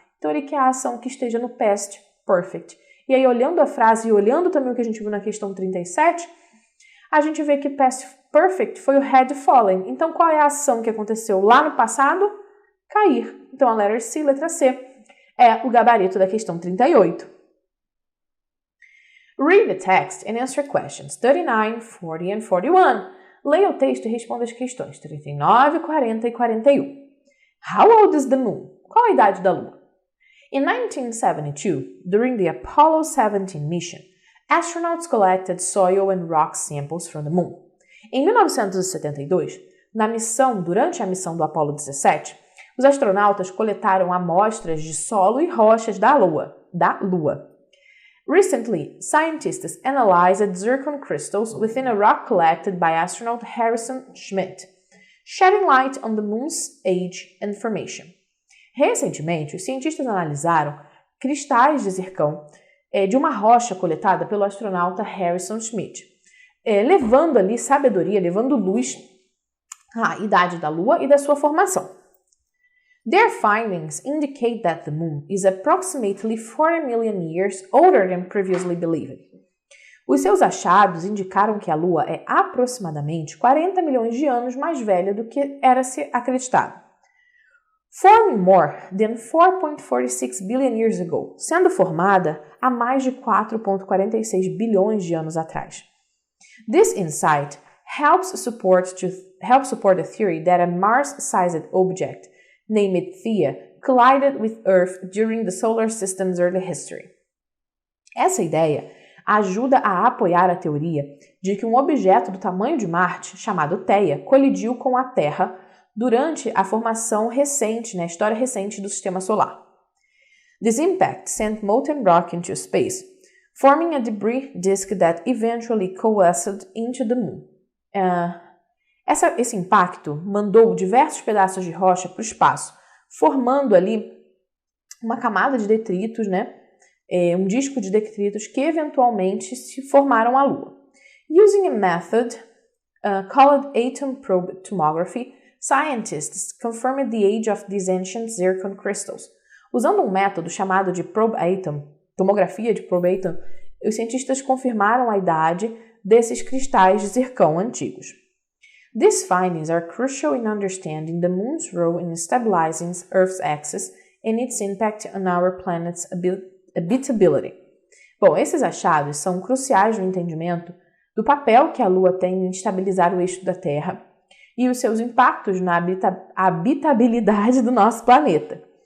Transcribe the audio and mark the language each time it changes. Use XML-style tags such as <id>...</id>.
<pt>Então, ele quer a ação que esteja no past perfect. E aí, olhando a frase e olhando também o que a gente viu na questão 37, a gente vê que past perfect foi o had fallen. Então, qual é a ação que aconteceu lá no passado? Cair. Então, a letra C, letra C, é o gabarito da questão 38.</pt> <en>Read the text and answer questions 39, 40 and 41.</en> <pt>Leia o texto e responda as questões 39, 40 e 41.</pt> <en>How old is the moon?</en> <pt>Qual a idade da Lua?</pt> <en>In 1972, during the Apollo 17 mission, astronauts collected soil and rock samples from the moon.</en> <pt>Em 1972, durante a missão do Apollo 17, os astronautas coletaram amostras de solo e rochas da Lua.</pt> <en>Recently, scientists analyzed zircon crystals within a rock collected by astronaut Harrison Schmitt, shedding light on the moon's age and formation.</en> <pt>Recentemente, os cientistas analisaram cristais de zircão de uma rocha coletada pelo astronauta Harrison Schmitt, levando ali sabedoria, levando luz à idade da Lua e da sua formação.</pt> <en>Their findings indicate that the moon is approximately 40 million years older than previously believed.</en> <pt>Os seus achados indicaram que a Lua é aproximadamente 40 milhões de anos mais velha do que era se acreditado.</pt> <en>Forming more than 4.46 billion years ago,</en> <pt>sendo formada há mais de 4.46 bilhões de anos atrás.</pt> <en>This insight helps support the theory that a Mars-sized object named Theia collided with Earth during the solar system's early history.</en> <pt>Essa ideia ajuda a apoiar a teoria de que um objeto do tamanho de Marte, chamado Theia, colidiu com a Terra durante a formação recente, a história recente do Sistema Solar.</pt> <en>This impact sent molten rock into space, forming a debris disk that eventually coalesced into the moon.</en> <pt>Esse impacto mandou diversos pedaços de rocha para o espaço, formando ali uma camada de detritos, um disco de detritos que eventualmente se formaram a Lua.</pt> <en>Using a method called atom probe tomography, scientists confirmed the age of these ancient zircon crystals.</en> <pt>Usando um método chamado de probe atom, tomografia de probe atom, os cientistas confirmaram a idade desses cristais de zircão antigos.</pt> <en>These findings are crucial in understanding the moon's role in stabilizing Earth's axis and its impact on our planet's habitability.</en> <pt>Bom, esses achados são cruciais no entendimento do papel que a Lua tem em estabilizar o eixo da Terra e os seus impactos na habitabilidade do nosso planeta.</pt>